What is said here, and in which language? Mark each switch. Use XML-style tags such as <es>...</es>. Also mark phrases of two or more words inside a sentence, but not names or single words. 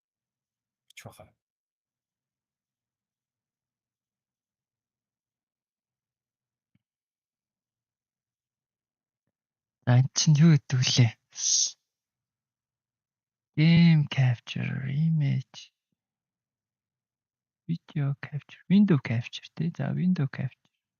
<mn>Бич баха. За энэ чинь юу гэдэг вүлээ?</mn> <en>Game capture image video capture window capture тий.</en> <mn>За</mn> <en>window capture.</en>